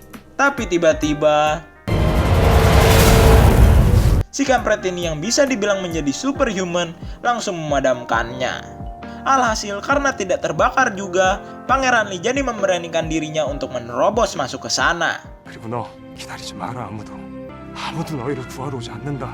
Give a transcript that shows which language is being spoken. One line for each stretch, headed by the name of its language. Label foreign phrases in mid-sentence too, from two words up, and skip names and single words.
Indonesian: Tapi tiba-tiba si kampret ini yang bisa dibilang menjadi superhuman langsung memadamkannya. Alhasil karena tidak terbakar juga, Pangeran Lee jadi memberanikan dirinya untuk menerobos masuk ke sana.
Korean: 그리고 너 기다리지 마라. 아무도 너희를 구하러 오지 않는다.